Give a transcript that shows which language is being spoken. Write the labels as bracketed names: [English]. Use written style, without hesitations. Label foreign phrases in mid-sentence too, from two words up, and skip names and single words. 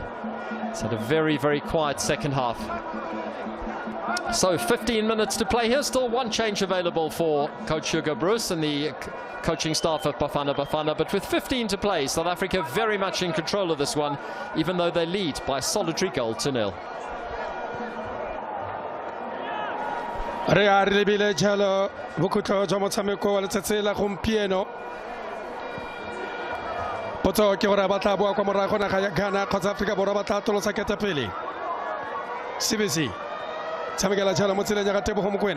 [English] He's had a very, very quiet second half. So 15 minutes to play here. Still one change available for Coach Hugo Bruce and the coaching staff of Bafana Bafana. But with 15 to play, South Africa very much in control of this one, even though they lead by a solitary 0-0. [Tswana] Re a re lebile jalo bokhutlo jwa motshameko wa letsatsi la gompieno. Potso ke gore ba tla boa kwa morago naga ya Ghana kgotsa Afrika Borwa ba tla tolosa ketapele. CBC tshamekela jalo mo tseleng ya ga Tebogo Mokoena.